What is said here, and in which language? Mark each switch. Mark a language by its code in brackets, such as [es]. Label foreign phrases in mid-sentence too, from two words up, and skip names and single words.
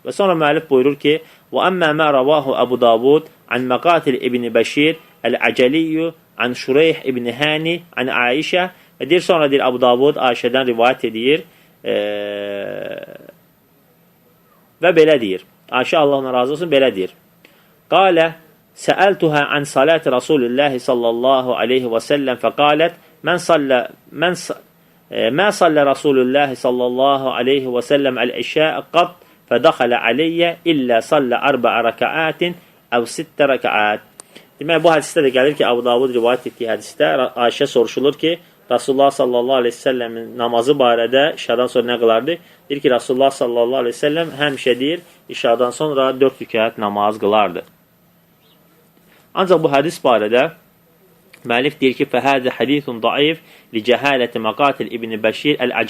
[az] Və sonra müəllif buyurur ki, [ar] وأما ما رواه أبو داود عن مقاتل بن بشير العجلي عن شريح بن هانئ عن عائشة [az] və deyir, sonra deyir, Əbu Davud Aişədən rivayət edir və belə deyir. Aişə Allah ona razı olsun, belə deyir. [ar] قال سألتها عن صلاة رسول الله صلى الله عليه وسلم فقالت ما صلى رسول الله صلى الله عليه وسلم العشاء قط فدخل علي إلا صلى 4 ركعات أو 6 ركعات. [az] Demək, bu hədisdə də gəlir ki, Əbu Davud rivayət etdiyi hədisdə Ayşə soruşulur ki, Rasulullah [ar] صلى الله عليه وسلم [az] namazı barədə işadan sonra nə qılardı? Deyir ki, Rasulullah [ar] صلى الله عليه وسلم [az] həmişə deyir, işadan sonra 4 rükət namaz qılardı. Ancaq bu hədis barədə müəllif deyir ki, [ar] فهذا حديث ضعيف لجهالة مقاتل بن بشير العجلي.